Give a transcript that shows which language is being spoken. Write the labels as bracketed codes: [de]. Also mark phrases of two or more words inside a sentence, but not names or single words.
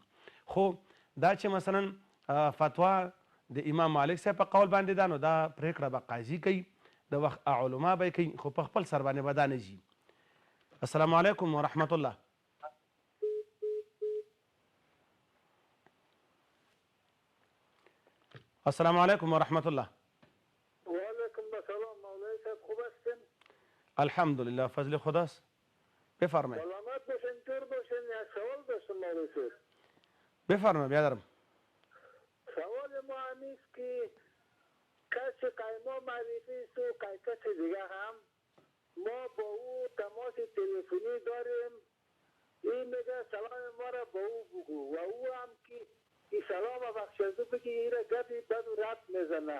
[ps] خو دا چې مثلا فتوا د امام مالک صاحب په قول باندې ده نو دا پرېکړه به قاضي کوي، د وخت علما به یې کوي، خو په خپل سر باندې به دا نه ځي. [ar] السلام علیکم ورحمت الله. السلام علیکم ورحمت الله. وعلیکم السلام [fa] مولوی صاحب، خوب هستین؟ الحمدلله، فضل خداست. بفرمایید. سلامت باشین، دور باشین. یک سوال داشتم مولوی صاحب. بفرمایید بیادرم. سوال ما همیست که کسی قیما معرفی است و کسی دیگه هم ما با او تماس تلفنی داریم، این میگه سلام ما را با او بگو و او هم که این سلام بخشنده بگی این را گپی بد و رد میزنه.